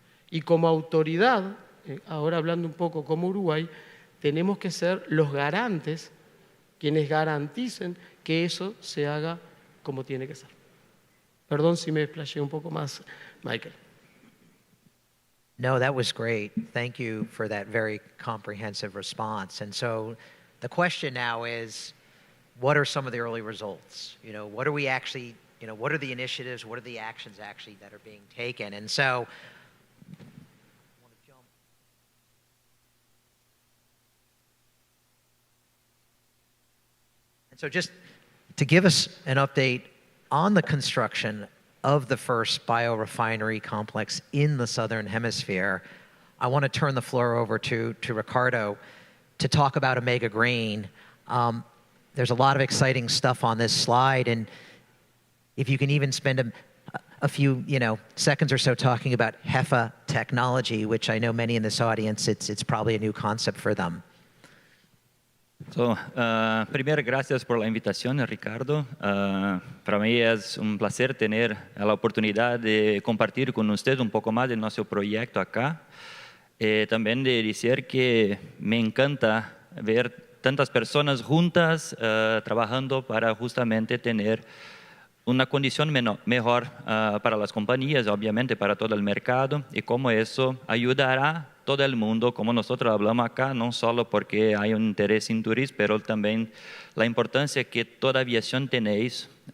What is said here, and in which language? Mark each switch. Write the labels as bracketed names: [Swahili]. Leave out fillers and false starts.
[Spanish] Y como autoridad, ahora hablando un poco como Uruguay, tenemos que ser los garantes, quienes garanticen que eso se haga como tiene que ser. Perdón si me explayé un poco más, Michael. [English] No, that was great. Thank you for that very comprehensive response. And so the question now is, what are some of the early results? You know, what are we actually, you know, what are the initiatives, what are the actions actually that are being taken? And so, just to give us an update on the construction of the first biorefinery complex in the Southern Hemisphere, I want to turn the floor over to Ricardo to talk about Omega Green. There's a lot of exciting stuff on this slide, and if you can even spend a few seconds or so talking about HEFA technology, which I know many in this audience, it's probably a new concept for them. [Spanish] So, primero, gracias por la invitación, Ricardo. Para mí es un placer tener la oportunidad de compartir con usted un poco más de nuestro proyecto acá. También de decir que me encanta ver tantas personas juntas trabajando para justamente tener una condición mejor para las compañías, obviamente para todo el mercado, y cómo eso ayudará a todo el mundo, como nosotros hablamos acá, no solo porque hay un interés en turismo, pero también la importancia que toda aviación tenéis.